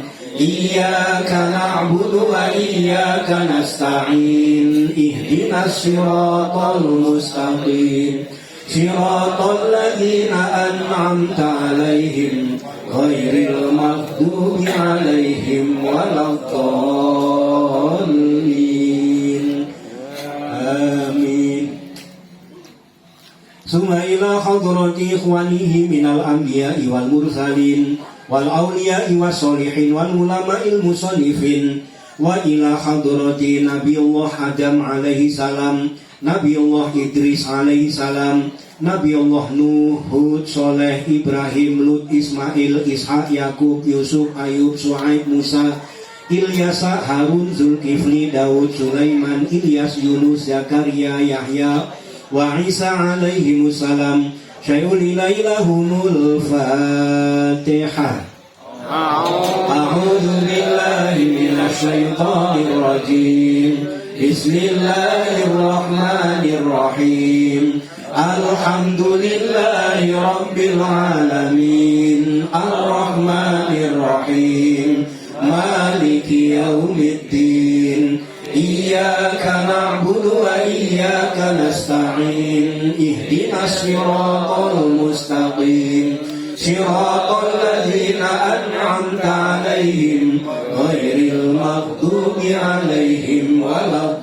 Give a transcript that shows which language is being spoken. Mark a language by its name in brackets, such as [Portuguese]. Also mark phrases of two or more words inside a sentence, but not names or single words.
[Arabic] إياك نعبد وإياك نستعين. اهدنا الصراط المستقيم. صراط الذين أنعمت عليهم غير المغضوب عليهم ولا الضالين. Amin. ثم إلى حضرة إخوانه من الأنبياء والمرسلين والأولياء والصالحين والعلماء المصنفين وإلى حضرة نبي الله آدم عليه السلام، نبي الله إدريس عليه السلام، نبي الله نوح، هود، صالح، إبراهيم، لوط، إسماعيل، إسحاق، يعقوب، يوسف، أيوب، شعيب، موسى، اليسع، هارون، ذو الكفل، داود، سليمان، إلياس، يونس، زكريا، يحيى وعيسى عليهم السلام. شيء لله لهم الفاتحة. أعوذ بالله من الشيطان الرجيم بسم الله الرحمن الرحيم الحمد لله رب العالمين الرحمن الرحيم مالك يوم الدين إياك نعبد وإياك نستعين اهدنا الصراط المستقيم صراط الذين أنعمت عليهم غير المغضوب عليهم ولا